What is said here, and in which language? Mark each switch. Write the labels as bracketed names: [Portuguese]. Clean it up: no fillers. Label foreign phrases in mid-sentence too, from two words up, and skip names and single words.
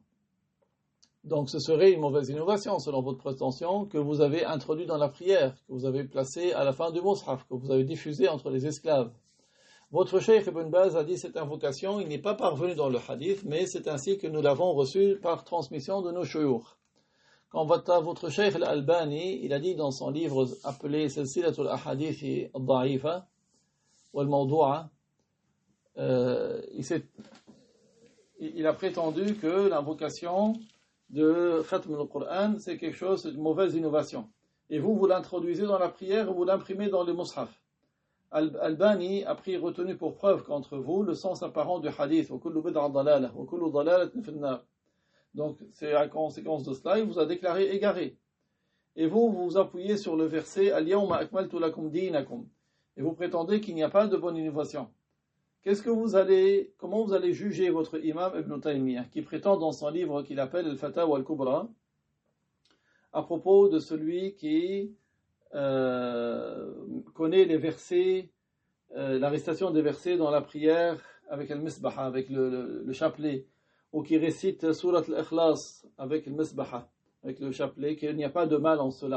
[French] Donc ce serait une mauvaise innovation, selon votre prétention, que vous avez introduit dans la prière, que vous avez placé à la fin du mushaf, que vous avez diffusé entre les esclaves. Votre cheikh Ibn Baz a dit cette invocation, il n'est pas parvenu dans le hadith, mais c'est ainsi que nous l'avons reçu par transmission de nos shuyukh. Quand votre cheikh al-Albani, il a dit dans son livre appelé Silsilatul Ahadith al-Da'ifa, wal-Mawdu'a, il a prétendu que l'invocation de Khatm al-Qur'an, c'est quelque chose, c'est une mauvaise innovation. Et vous l'introduisez dans la prière, vous l'imprimez dans le mushaf. Al-Albani a retenu pour preuve qu'entre vous, le sens apparent du hadith, donc c'est à conséquence de cela, il vous a déclaré égaré. Et vous appuyez sur le verset [Arabic] اليوم أكملت لكم دينكم. [French] Et vous prétendez qu'il n'y a pas de bonne innovation. Comment vous allez juger votre imam Ibn Taymiyyah, qui prétend dans son livre qu'il appelle Al-Fatawa al-Kubra, à propos de celui qui connaît les versets, la récitation des versets dans la prière avec al-Misbaha, avec le chapelet, ou qui récite Surat al-Ikhlas avec al-Misbaha, avec le chapelet, qu'il n'y a pas de mal en cela.